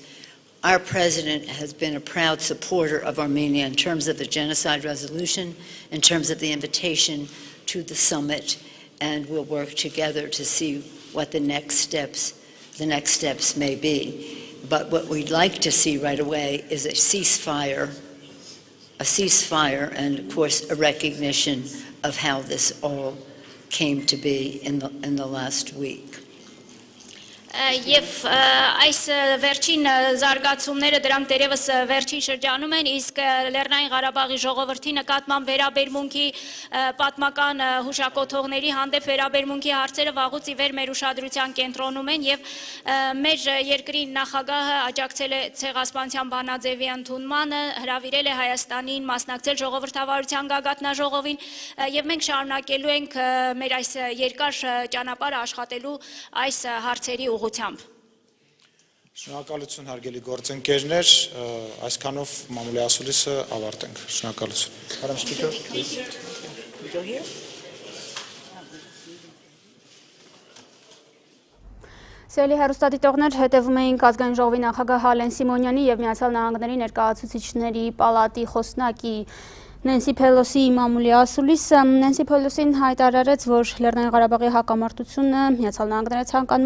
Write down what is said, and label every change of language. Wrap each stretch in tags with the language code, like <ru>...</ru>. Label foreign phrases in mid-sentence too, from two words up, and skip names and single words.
<en>Our president has been a proud supporter of Armenia in terms of the genocide resolution, in terms of the invitation to the summit, and we'll work together to see what the next steps may be. But what we'd like to see right away is a ceasefire, and of course a recognition of how this all came to be in the last week.</en> <hy>Եվ այս վերջին զարգացումները դրանք դերևս վերջին շրջանում են, իսկ Լեռնային Ղարաբաղի ժողովրդի նկատմամբ վերաբերմունքի պատմական հուշակոթողների հանդեպ վերաբերմունքի հարցերը վաղուց ի վեր մեր ուշադրության կենտրոնում են եւ մեր երկրի նախագահը աջակցել է ցեղասպանության բանաձևի ընդունմանը, հրավիրել է Հայաստանին մասնակցել ժողովրդավարության գագաթնաժողովին եւ մենք շարունակելու ենք մեր այս երկար ճանապարհը աշխատելու այս հարցերի ուղղությամբ. Շնորհակալություն հարգելի գործընկերներ, այսքանով մամուլի ասուլիսը ավարտենք։ Շնորհակալություն։</hy> <en>Madam Speaker, please. We go here.</en> <hy>Սիրելի հեռուստադիտողներ, հետևում էինք ազգային ժողովի նախագահ Ալեն Սիմոնյանի եւ Միացյալ Նահանգների ներկայացուցիչների պալատի խոսնակի Նենսի Փելոսիի մամուլի ասուլիսը։ Նենսի Փելոսին հայտարարեց, որ Լեռնային Ղարաբաղի հակամարտությունը Միացյալ Նահանգները ցանկանում</hy>